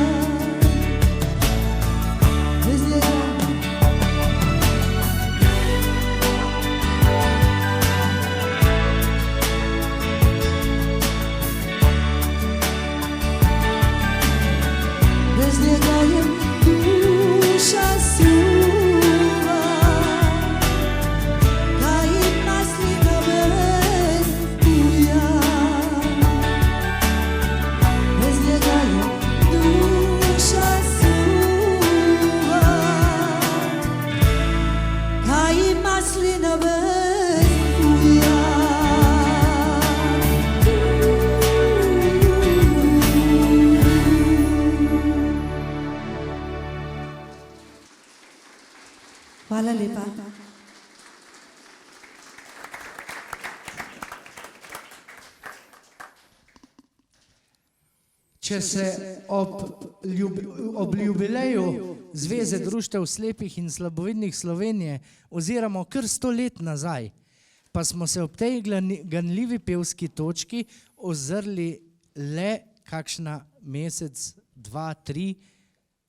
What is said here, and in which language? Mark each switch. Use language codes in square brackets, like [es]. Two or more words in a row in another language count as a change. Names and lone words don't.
[hr] Bez njega Bez njega je duša suva, ka i maslina bez uja. Bez njega je duša suva, ka i maslina bez uja. [sl] Hvala lepa. Če se ob jubileju Zveze društev slepih in slabovidnih Slovenije oziramo kar 100 let nazaj, pa smo se ob tej ganljivi pevski točki ozrli le kakšna mesec, dva, tri